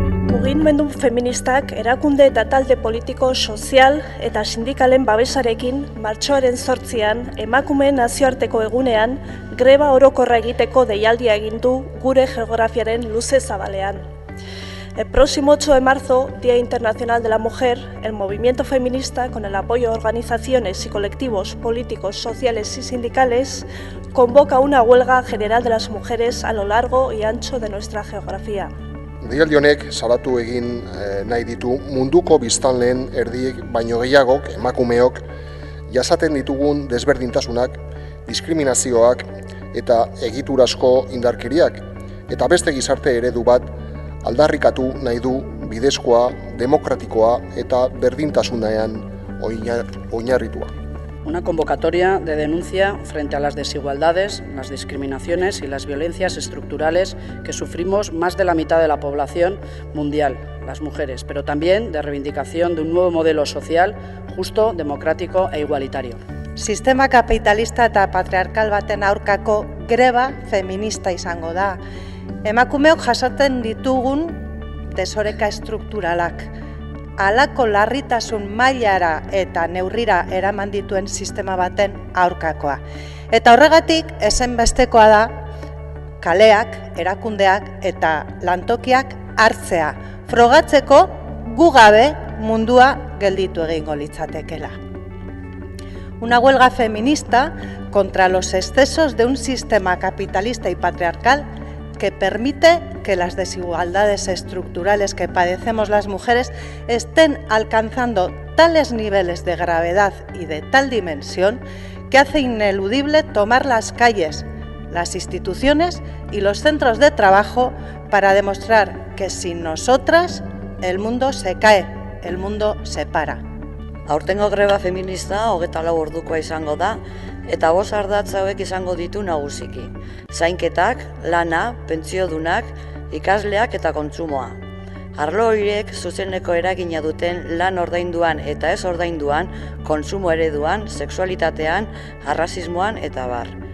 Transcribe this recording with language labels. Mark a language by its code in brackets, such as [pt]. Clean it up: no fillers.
[eu] Mugimendu feministak erakunde eta talde politiko, sozial eta sindikalen babesarekin martxoaren 8an emakumeen nazioarteko egunean greba orokorra egiteko deialdia egin du gure geografiaren luze zabalean. [es] El próximo 8 de marzo, Día Internacional de la Mujer, el movimiento feminista, con el apoyo de organizaciones y colectivos políticos, sociales y sindicales, convoca una huelga general de las mujeres a lo largo y ancho de nuestra geografía. [eu] Deialdi honek salatu egin nahi ditu munduko biztanleen erdiek baino gehiagok, emakumeok, jasaten ditugun desberdintasunak, diskriminazioak eta egiturazko indarkeriak, eta beste gizarte eredu bat aldarrikatu nahi du bidezkoa, demokratikoa eta berdintasunean oinarritua. [es] Una convocatoria de denuncia frente a las desigualdades, las discriminaciones y las violencias estructurales que sufrimos más de la mitad de la población mundial, las mujeres, pero también de reivindicación de un nuevo modelo social justo, democrático e igualitario. [eu] Sistema kapitalista eta patriarkal baten aurkako greba feminista izango da. Emakumeok jasaten ditugun desoreka estrukturalak, halako larritasun mailara eta neurrira eraman dituen sistema baten aurkakoa. Eta horregatik ezinbestekoa da kaleak, erakundeak eta lantokiak hartzea, frogatzeko gu gabe mundua gelditu egingo litzatekeela. [es] Una huelga feminista contra los excesos de un sistema capitalista y patriarcal que permite que las desigualdades estructurales que padecemos las mujeres estén alcanzando tales niveles de gravedad y de tal dimensión que hace ineludible tomar las calles, las instituciones y los centros de trabajo para demostrar que sin nosotras el mundo se cae, el mundo se para. [eu] Aurtengo greba feminista 24 ordukoa izango da, eta 5 ardatz hauek izango ditu nagusiki. Zainketak, lana, pentsiodunak, ikasleak eta kontsumoa. Arlo horiek zuzeneko eragina duten lan ordainduan eta ez ordainduan, kontsumo ereduan, sexualitatean, arrazismoan eta bar.